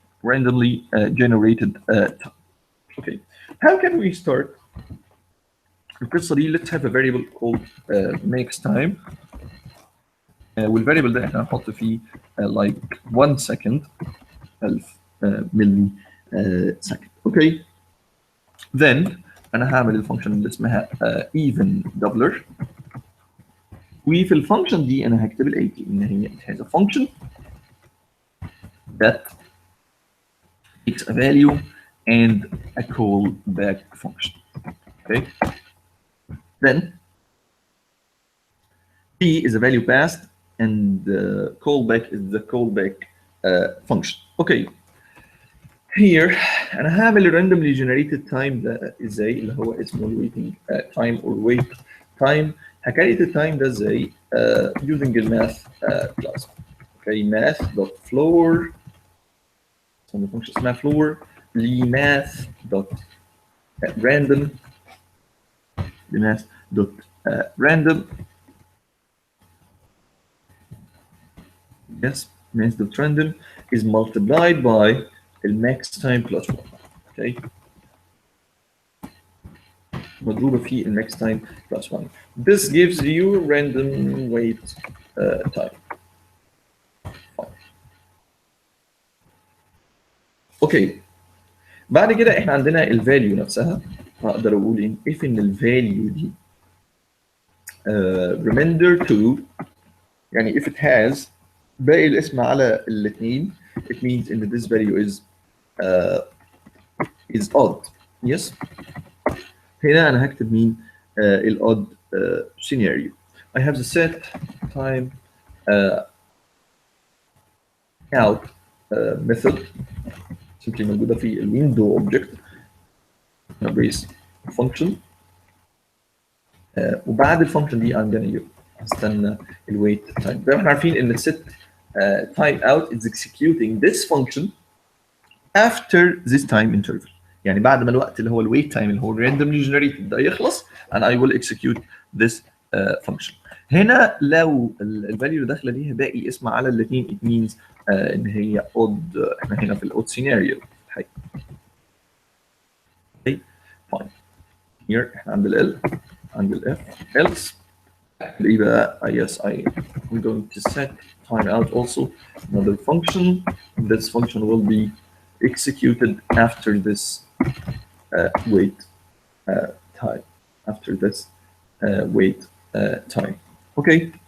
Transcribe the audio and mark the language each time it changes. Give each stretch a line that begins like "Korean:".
English: randomly generated time. okay, how can we start
Arabic: القصه دي؟
English: let's have a variable called max time.
Arabic: والفاريبل ده احنا هنحط فيه like 1 second 1000 ملي second. اوكي، then انا هعمل الفانكشن اللي اسمها even doubler، وفي الفانكشن دي انا هكتب الاتي ان هي
English: it has a function that takes a value and a callback function. okay, then p is a value passed and callback is the callback function. okay, here
Arabic: انا هعمل
English: randomly generated time
Arabic: ده ازاي اللي هو اسمه
English: waiting time or wait time.
Arabic: هكريت التايم ده ازاي؟ using الماث class.
English: okay, math dot floor function اسمها floor لmath dot random لmath dot random yes math dot random is multiplied by the max time plus 1. okay,
Arabic: مضروبة في
English: max time plus 1. this gives you random wait time.
Arabic: اوكي، بعد كده احنا عندنا الفاليو نفسها. هقدر اقول ان if ان الفاليو دي remainder 2 يعني if it has باقي الاسم على الاثنين it means ان
English: this value is odd.
Arabic: yes هنا انا هكتب مين؟ الاود سيناريو.
English: I have the set time out method simply
Arabic: موجوده في الويندو اوبجكت
English: brace function.
Arabic: وبعد الفانكشن دي
English: I'm gonna
Arabic: هستنى الويت تايم. زي ما احنا عارفين ان الست
English: time out is executing this function after this time interval.
Arabic: يعني بعد ما الوقت اللي هو الويت تايم اللي هو randomly generated ده يخلص
English: and I will execute this function.
Arabic: هنا لو الفاليو اللي داخله دي باقي اسم على الاثنين it means ان هي odd. احنا هنا في الاود سيناريو.
English: okay fine. here
Arabic: احنا عند ال عند ال
English: f else
Arabic: ايه بقى
English: yes I'm going to set time out also another function. This function will be executed after this wait time after this wait time. Okay.